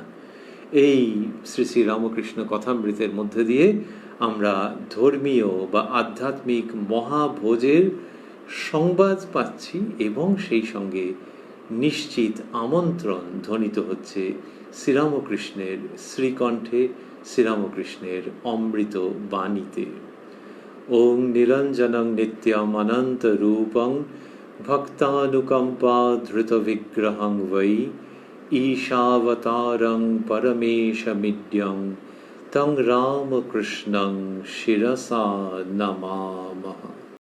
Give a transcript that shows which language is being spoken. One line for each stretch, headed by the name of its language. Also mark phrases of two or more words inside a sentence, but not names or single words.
Bangla: এই শ্রী শ্রী রামকৃষ্ণ কথামৃতের মধ্যে দিয়ে আমরা ধর্মীয় বা আধ্যাত্মিক মহাভোজের সংবাদ পাচ্ছি এবং সেই সঙ্গে নিশ্চিত আমন্ত্রণ ধ্বনিত হচ্ছে শ্রীরামকৃষ্ণের শ্রীকণ্ঠে, শ্রীরামকৃষ্ণের অমৃত বাণীতে।
Sanskrit: ওং নিরঞ্জনং নিত্যম অনন্ত রূপং ভক্তানুকম্পা ধৃত বিগ্রহং বৈ ঈশাবতারং পরমেশমিড্যং তং রামকৃষ্ণং শিরসা নমামহ।